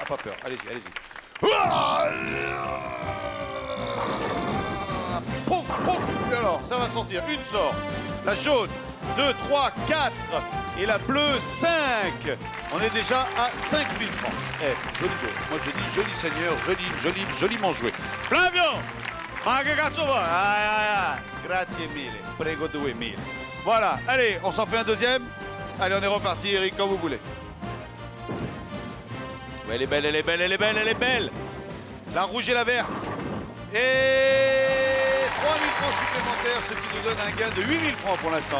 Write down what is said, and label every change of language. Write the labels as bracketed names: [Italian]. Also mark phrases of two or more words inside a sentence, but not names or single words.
[French] Pas peur. Allez-y, allez-y. Poum, poum. Et alors, ça va sortir. Une sort. La jaune, 2, 3, 4. Et la bleue, 5. On est déjà à 5000 francs. Eh, joli jeu. Moi, je dis joli seigneur, joliment joué. [Italian] Flavio! Ma che cazzo vuoi? Grazie mille. Prego 2000. [French] Voilà. Allez, on s'en fait un deuxième. Allez, on est reparti, Eric, quand vous voulez. Ouais, elle est belle, elle est belle, elle est belle, elle est belle. La rouge et la verte. Et 3000 francs supplémentaires, ce qui nous donne un gain de 8000 francs pour l'instant.